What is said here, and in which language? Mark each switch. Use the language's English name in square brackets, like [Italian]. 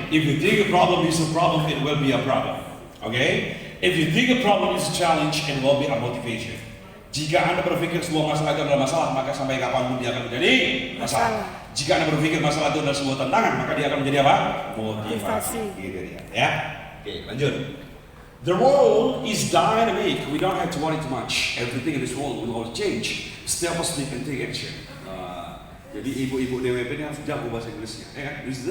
[English] If you think a problem is a problem, it will be a problem. Okay? If you think a problem is a challenge, it will be a motivation. [Indonesian] Jika Anda berpikir sebuah masalah itu adalah masalah, maka sampai kapanpun dia akan menjadi masalah. Jika Anda berpikir masalah itu adalah sebuah tantangan, maka dia akan menjadi apa? Motivasi. Gitu dia, ya. Oke, lanjut. [English] The world is dynamic. We don't have to worry too much. Everything in this world will change. Step by step and take action. [Indonesian] Jadi ibu-ibu DWP ini harus jago bahasa Inggrisnya, ya kan?